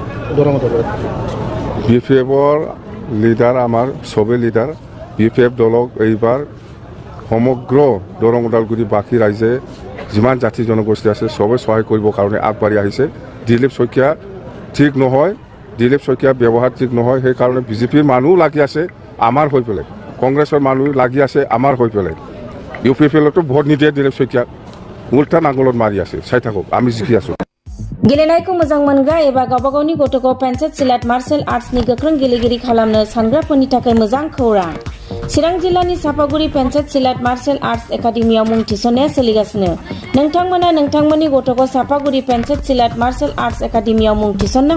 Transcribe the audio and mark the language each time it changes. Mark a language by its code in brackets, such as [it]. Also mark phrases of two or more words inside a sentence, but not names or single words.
[as] BPFৰ লিডাৰ আমাৰ চবে লিডাৰ BPF দলক এইবাৰ সমগ্ৰ দৰং ওদালগুৰি বাকী ৰাইজে যিমান জাতি জনগোষ্ঠী আছে চবে সহায় কৰিবৰ কাৰণে আগবাঢ়ি আহিছে দিলীপ শইকীয়া ঠিক নহয় দিলীপ শইকীয়া ব্যৱহাৰ ঠিক নহয় সেইকাৰণে বিজেপিৰ মানুহ লাগি আছে আমাৰ হৈ পেলাই কংগ্ৰেছৰ মানুহ লাগি আছে আমাৰ হৈ পেলাই UPFLতো ভোট নিদিয়ে দিলীপ শইকীয়া উল্টা নাঙলত মাৰি আছে চাই থাকক আমি জিকি আছো [brx] गेलेनायखौ मोजां मोनग्रा एबा गावबागावनि गथ'खौ पेन्सिल सिलाट मार्शल आर्ट्सनि गोख्रों गेलेगिरि खालामनो सानग्राफोरनि थाखाय मोजां खौरां चिरां जिल्लानि सापागुरि पेन्सिल सिलाट मार्शल आर्ट्स एकाडेमियाव मुं थिसननाया सोलिगासिनो नोंथांमोना नोंथांमोननि गथ'खौ सापागुरि पेन्सिल सिलाट मार्शल आर्ट्स एकाडेमियाव मुं थिसननो